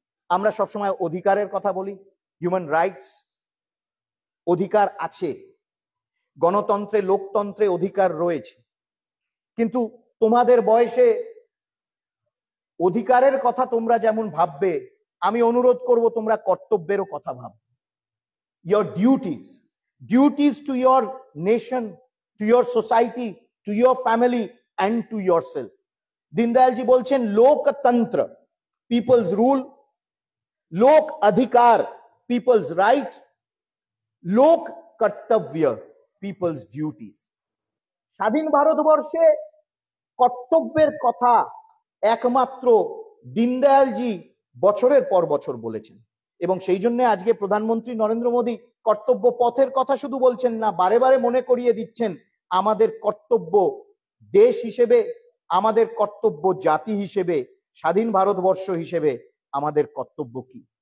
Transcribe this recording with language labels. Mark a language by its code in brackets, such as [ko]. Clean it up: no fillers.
[bn] আমরা সবসময় অধিকারের কথা বলি, হিউম্যান রাইটস, অধিকার আছে, গণতন্ত্রে, লোকতন্ত্রে অধিকার রয়েছে, কিন্তু তোমাদের বয়সে অধিকারের কথা তোমরা যেমন ভাববে, আমি অনুরোধ করব তোমরা কর্তব্যেরও কথা ভাববে। [en] your duties to your nation, to your society, to your family and to yourself. [bn] দীনদয়ালজি বলছেন লোকতন্ত্র, [en] people's rule, [bn] লোক অধিকার, [en] people's right, [bn] লোক কর্তব্য, [en] people's duties. [bn] স্বাধীন ভারতবর্ষে কর্তব্যের কথা একমাত্র দীনদয়ালজি বছরের পর বছর বলেছেন, এবং সেই জন্য আজকে প্রধানমন্ত্রী নরেন্দ্র মোদী কর্তব্য পথের কথা শুধু বলছেন না, বারে বারে মনে করিয়ে দিচ্ছেন আমাদের কর্তব্য দেশ হিসেবে, আমাদের কর্তব্য জাতি হিসেবে, স্বাধীন ভারতবর্ষ হিসেবে আমাদের কর্তব্য কি।